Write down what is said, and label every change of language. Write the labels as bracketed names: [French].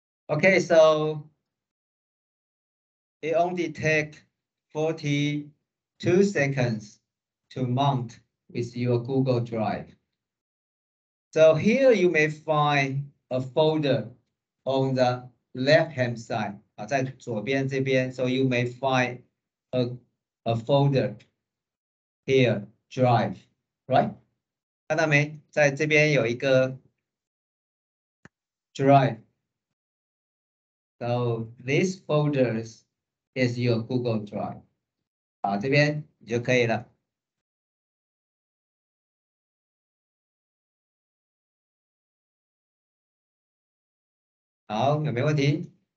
[English] Okay, so it only takes 42 seconds to mount with your Google Drive. So here you may find a folder on the left-hand side. [Chinese] 在左边这边 [English] so you may find a folder here, Drive, right? [Chinese] 看到没？在这边有一个 Drive. [English] So these folders is your Google Drive. [Chinese] 好，这边你就可以了。好，有没有问题？